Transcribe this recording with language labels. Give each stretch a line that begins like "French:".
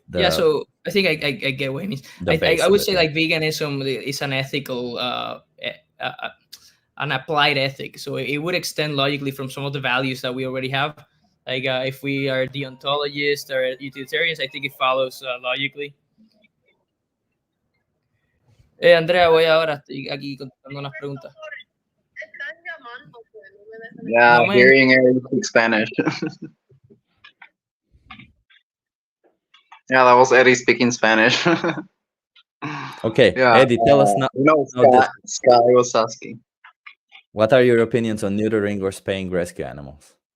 English: So I think I get what he means. I would say like veganism is an ethical an applied ethic, so it would extend logically from some of the values that we already have. Like if we are deontologists or utilitarians, I think it follows logically.
Spanish: Andrea, voy ahora, estoy aquí contestando unas preguntas.
English: Yeah, no, hearing Eddie speak Spanish. Yeah, that was Eddie speaking Spanish. Okay, yeah, Eddie, tell us now. Sky was asking. What are your opinions on neutering or spaying rescue animals?